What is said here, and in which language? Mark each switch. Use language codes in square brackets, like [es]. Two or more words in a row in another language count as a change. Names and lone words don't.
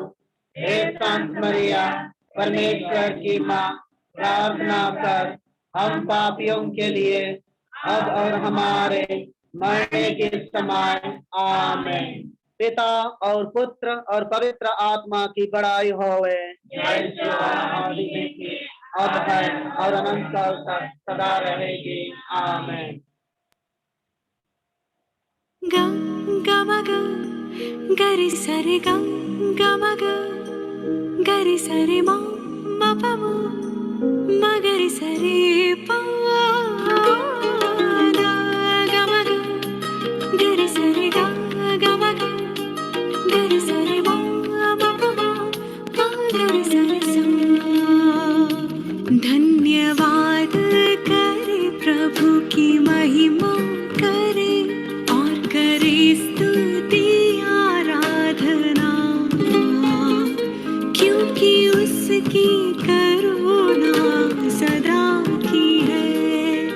[hi] हे संत मरिया, परमेश्वर की माँ, प्रार्थना कर हम पापियों के लिए अब और हमारे मरने के समय। आमीन। पिता और पुत्र और पवित्र आत्मा की बड़ाई होवे, अब है और अनंत काल तक सदा रहेगी। आमीन। गरि सरे गरि सरे मा पा मा गरि सरे पा गरि सरे गा गरि सरे मा पा मा गरि सरे सा। धन्यवाद करे प्रभु की महिमा करे और करे स्तुति आराधना, क्योंकि उसकी करुणा सदा की है।